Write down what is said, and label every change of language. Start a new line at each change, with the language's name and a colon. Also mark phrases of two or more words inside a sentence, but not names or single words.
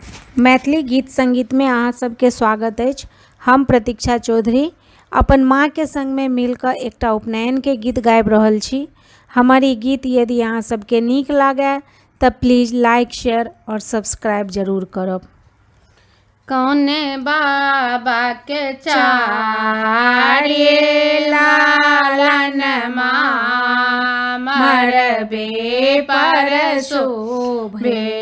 Maithili: मैथिली गीत संगीत में अहाँ सबके स्वागत अछि। हम प्रतीक्षा चौधरी अपन माँ के संग में मिलकर एकटा उपनयन के गीत गाबि रहल छी। हमर ई गीत यदि अहाँ सबके नीक लागे तब
English: please like,
Maithili: शेयर और सब्सक्राइब जरूर करब। कौने बाबा के चारे लालन मरबे पर शोभे।